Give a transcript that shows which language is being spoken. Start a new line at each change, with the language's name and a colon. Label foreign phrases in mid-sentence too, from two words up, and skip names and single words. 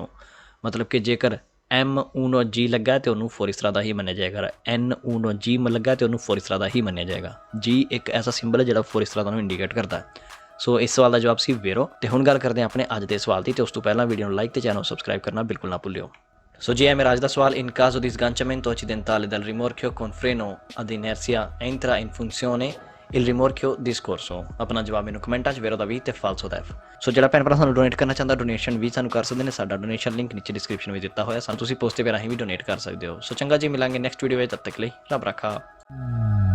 Punjabi: ਮਤਲਬ ਕਿ ਜੇਕਰ ਐਮ ਊਨੋ ਜੀ ਲੱਗਾ ਤਾਂ ਉਹਨੂੰ ਫੋਰ ਇਸ ਤਰ੍ਹਾਂ ਦਾ ਹੀ ਮੰਨਿਆ ਜਾਏਗਾ, ਐਨ ਊਨੋ ਜੀ ਲੱਗਾ ਤਾਂ ਉਹਨੂੰ ਫੋਰ ਇਸ ਤਰ੍ਹਾਂ ਦਾ ਹੀ ਮੰਨਿਆ ਜਾਏਗਾ। ਜੀ ਇੱਕ ਐਸਾ ਸਿੰਬਲ ਹੈ ਜਿਹੜਾ ਫੋਰ ਇਸ ਤਰ੍ਹਾਂ ਦਾ ਨੂੰ ਇੰਡੀਕੇਟ ਕਰਦਾ। ਸੋ ਇਸ ਸਵਾਲ ਦਾ ਜਵਾਬ ਸੀ ਵੇਰੋ। ਅਤੇ ਹੁਣ ਗੱਲ ਕਰਦੇ ਹਾਂ ਆਪਣੇ ਅੱਜ ਦੇ ਸਵਾਲ ਦੀ, ਅਤੇ ਉਸ ਤੋਂ ਪਹਿਲਾਂ ਵੀਡੀਓ ਨੂੰ ਲਾਈਕ ਅਤੇ ਚੈਨਲ ਨੂੰ ਸਬਸਕ੍ਰਾਈਬ ਕਰਨਾ ਬਿਲਕੁਲ ਨਾ ਭੁੱਲਿਓ। ਸੋ ਜੀ, ਇਹ ਮੇਰਾ ਅੱਜ ਦਾ ਸਵਾਲ।
Italian: in caso di sganciamento accidentale del rimorchio con freno ad inerzia entra in funzione il rimorchio di scorso।
Punjabi: ਆਪਣਾ ਜਵਾਬ ਮੈਨੂੰ ਕਮੈਂਟਾਂ 'ਚ ਵੇਰੋ ਦਾ ਵੀ ਅਤੇ ਫਾਲਸੋ ਦਾ F। ਸੋ ਜਿਹੜਾ ਭੈਣ ਭਰਾ ਸਾਨੂੰ ਡੋਨੇਟ ਕਰਨਾ ਚਾਹੁੰਦਾ ਡੋਨੇਸ਼ਨ ਵੀ ਸਾਨੂੰ ਕਰ ਸਕਦੇ ਨੇ। ਸਾਡਾ ਡੋਨੇਸ਼ਨ ਲਿੰਕ ਨੀਚੇ ਡਿਸਕ੍ਰਿਪਸ਼ਨ ਵਿੱਚ ਦਿੱਤਾ ਹੋਇਆ, ਸਾਨੂੰ ਤੁਸੀਂ ਪੋਸਟ ਦੇ ਰਾਹੀਂ ਵੀ ਡੋਨੇਟ ਕਰ ਸਕਦੇ ਹੋ। ਸੋ ਚੰਗਾ ਜੀ, ਮਿਲਾਂਗੇ
English: next video
Punjabi: ਵਿੱਚ, ਤਦ ਤੱਕ ਲਈ ਰੱਬ ਰਾਖਾ।